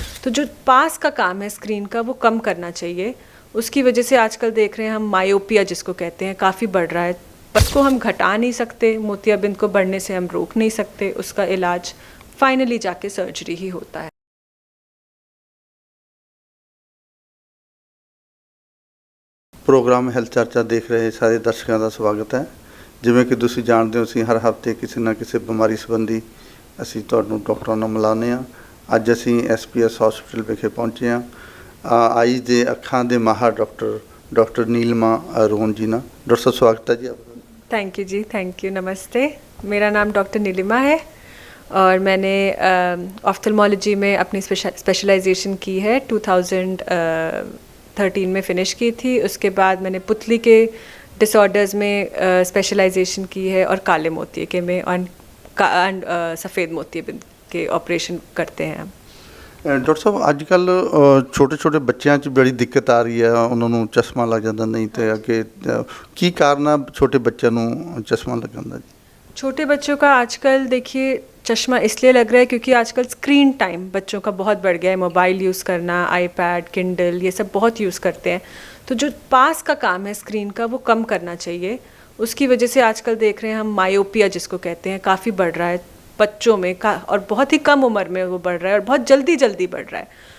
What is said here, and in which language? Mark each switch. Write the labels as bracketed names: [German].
[Hindi] तो जो पास का काम है स्क्रीन का वो कम करना चाहिए। उसकी वजह से आजकल देख रहे हैं हम मायोपिया जिसको कहते हैं काफ़ी बढ़ रहा है। उसको हम घटा नहीं सकते, मोतियाबिंद को बढ़ने से हम रोक नहीं सकते। उसका इलाज फाइनली जाके सर्जरी ही होता है। [Punjabi] ਪ੍ਰੋਗਰਾਮ ਹੈਲਥ ਚਰਚਾ ਦੇਖ ਰਹੇ ਸਾਰੇ ਦਰਸ਼ਕਾਂ ਦਾ ਸਵਾਗਤ ਹੈ। ਜਿਵੇਂ ਕਿ ਤੁਸੀਂ ਜਾਣਦੇ ਹੋ ਅਸੀਂ ਹਰ ਹਫ਼ਤੇ ਕਿਸੇ ਨਾ ਕਿਸੇ ਬਿਮਾਰੀ ਸੰਬੰਧੀ ਅਸੀਂ ਤੁਹਾਨੂੰ ਡਾਕਟਰਾਂ ਨਾਲ ਮਿਲਾਉਂਦੇ ਹਾਂ। ਅੱਜ ਅਸੀਂ SPS ਹਸਪੀਟਲ ਵਿਖੇ ਪਹੁੰਚੇ ਹਾਂ ਆਈਜ਼ ਦੇ ਅੱਖਾਂ ਦੇ ਮਾਹਰ ਡਾਕਟਰ नीलिमा अरोन जी ਨਾਲ। [Hindi] डॉक्टर साहब स्वागत है जी आपका। Thank you ji, thank you, नमस्ते। मेरा नाम डॉक्टर नीलिमा है और मैंने ऑफ्थल्मोलॉजी में अपनी स्पेशलाइजेशन की है। 2013 में फ़िनिश की थी। उसके बाद मैंने पुतली के डिसऑर्डर्स में स्पेशलाइजेशन की है और काले मोतिये के में और सफ़ेद मोतियाबिंद के ऑपरेशन करते हैं हम। [Punjabi] ਡਾਕਟਰ ਸਾਹਿਬ ਅੱਜ ਕੱਲ੍ਹ ਛੋਟੇ ਛੋਟੇ ਬੱਚਿਆਂ 'ਚ ਬੜੀ ਦਿੱਕਤ ਆ ਰਹੀ ਹੈ, ਉਹਨਾਂ ਨੂੰ ਚਸ਼ਮਾ ਲੱਗ ਜਾਂਦਾ, ਨਹੀਂ ਤਾਂ ਅੱਗੇ ਕੀ ਕਾਰਨ ਆ ਛੋਟੇ ਬੱਚਿਆਂ ਨੂੰ ਚਸ਼ਮਾ ਲੱਗਣ ਦਾ ਜੀ? [Hindi] छोटे बच्चों का आजकल देखिए चश्मा इसलिए लग रहा है क्योंकि आजकल स्क्रीन टाइम बच्चों का बहुत बढ़ गया है। मोबाइल यूज़ करना, आईपैड, किंडल ये सब बहुत यूज़ करते हैं। तो जो पास का काम है स्क्रीन का वो कम करना चाहिए। उसकी वजह से आजकल देख रहे हैं हम मायोपिया जिसको कहते हैं काफ़ी बढ़ रहा है बच्चों में और बहुत ही कम उम्र में वो बढ़ रहा है और बहुत जल्दी जल्दी बढ़ रहा है।